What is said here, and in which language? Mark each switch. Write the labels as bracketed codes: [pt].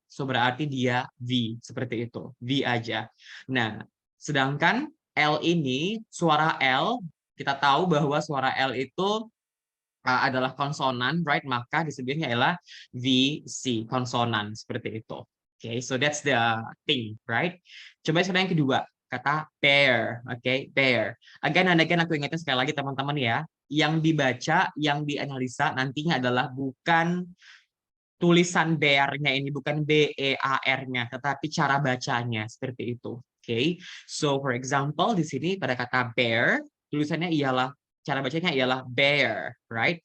[id] So berarti dia V, seperti itu. V aja. Nah, sedangkan L ini, suara L, kita tahu bahwa suara L itu adalah konsonan, right? Maka disebutnya adalah VC, konsonan, seperti itu. [en] Okay, so that's the thing, right? [id] Coba sekarang yang kedua, kata pair, okay, pair. Again and again aku ingatkan sekali lagi teman-teman ya, yang dibaca, yang dianalisa nantinya adalah bukan tulisan bear-nya ini, bukan B-E-A-R-nya, tetapi cara bacanya, seperti itu. Okay, so for example di sini pada kata bear, tulisannya ialah cara bacanya ialah bear, right?